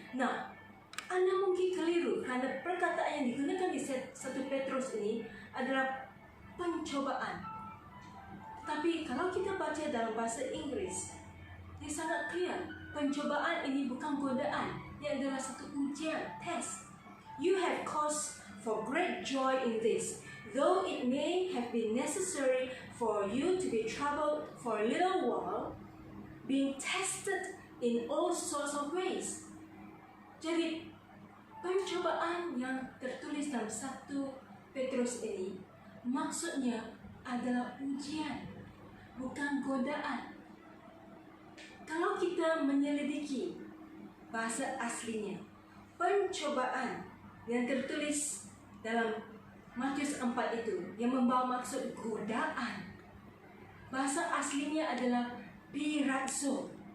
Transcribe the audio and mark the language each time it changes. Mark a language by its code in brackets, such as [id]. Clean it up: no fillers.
[id] Nah, Anda mungkin keliru kerana perkataan yang digunakan di 1 Petrus ini adalah pencobaan. Tapi kalau kita baca dalam bahasa Inggris, dia sangat clear. Pencobaan ini bukan godaan, ia adalah satu ujian, test. [en] You have cause for great joy in this, though it may have been necessary for you to be troubled for a little while, being tested in all sorts of ways. [id] Jadi, pencobaan yang tertulis dalam 1 Petrus ini maksudnya adalah ujian, bukan godaan. Kalau kita menyelidiki bahasa aslinya, pencobaan yang tertulis dalam Matius 4 itu yang membawa maksud godaan, bahasa aslinya adalah pirazo.